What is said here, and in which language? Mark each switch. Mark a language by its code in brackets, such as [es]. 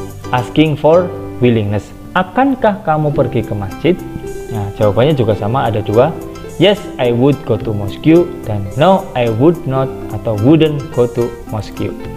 [en] Asking for willingness. [id] Akankah kamu pergi ke masjid? Nah, jawabannya juga sama, ada dua. [en] Yes, I would go to mosque, [id] dan [en] no, I would not [id] atau [en] wouldn't go to mosque.